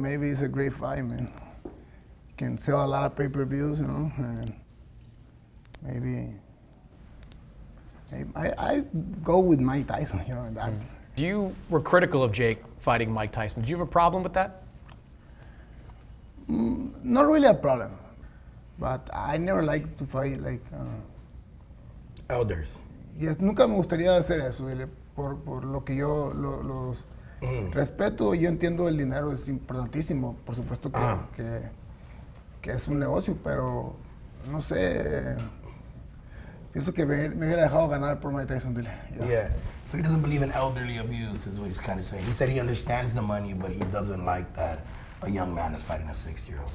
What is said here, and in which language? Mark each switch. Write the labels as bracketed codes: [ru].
[en] Maybe it's a great fight, man. Can sell a lot of pay-per-views, you know, and maybe I go with Mike Tyson, you know. That. You were critical of Jake fighting Mike Tyson. Did you have a problem with that? Not really a problem, but I never like to fight like. Elders. [es] Yes, nunca me gustaría hacer eso, por lo que yo los respeto. Yo entiendo el dinero es importantísimo, por supuesto que es un negocio, pero no sé. Pienso que me hubiera dejado ganar por Mike Tyson. [en] Yeah. So he doesn't believe in elderly abuse, is what he's kind of saying. He said he understands the money, but he doesn't like that a young man that's fighting a 60-year-old.